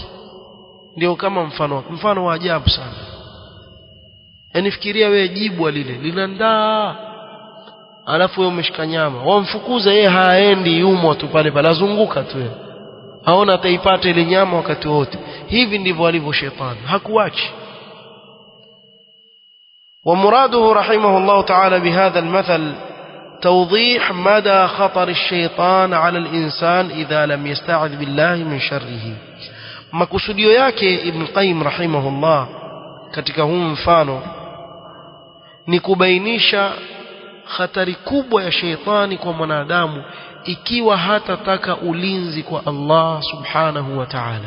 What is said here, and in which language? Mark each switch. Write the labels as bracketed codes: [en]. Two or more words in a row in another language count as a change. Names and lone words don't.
[sw] Ndio kama mfano wa ajabu sana. Yaani fikiria wewe jibwa lile linandaa, alafu wewe umeshika nyama, wamfukuza yeye, haendi, yumo tu pale pale, azunguka tu yeye, haona ataipata ile nyama wakati wote. Hivi ndivyo alivyo shetani, hakuachi. [ar] ومراده رحمه الله تعالى بهذا المثل توضيح مدى خطر الشيطان على الإنسان إذا لم يستعذ بالله من شره. [sw] makusudio yake Ibn Qayyim rahimahullah katika huu mfano ni kubainisha hatari kubwa ya sheitani kwa mwanadamu ikiwa hatataka ulinzi kwa Allah [ar] سبحانه وتعالى.